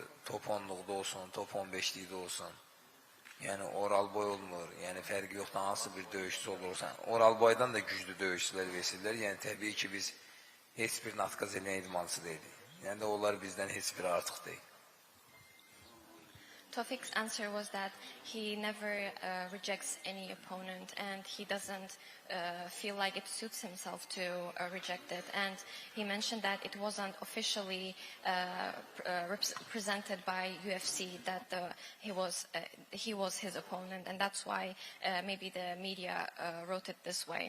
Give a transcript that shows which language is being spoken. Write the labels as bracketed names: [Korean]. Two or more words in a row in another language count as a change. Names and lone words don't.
[Azerbaijani] Top 10'luqda olsun, top 15'likdə olsun. Yəni Oralboy olmur, yəni fərqi yoxdur, hansı bir döyüşçü olursan. Oralboydan da güclü döyüşçülər vesillər. Yəni təbii ki, biz heç bir atqaz eləyən idmançı deyilik. Yəni də onlar bizdən heç bir artıq deyil. [English] Tofik's answer was that he never rejects any opponent, and he doesn't feel like it suits himself to reject it. And he mentioned that it wasn't officially presented by UFC that he was his opponent, and that's why maybe the media wrote it this way.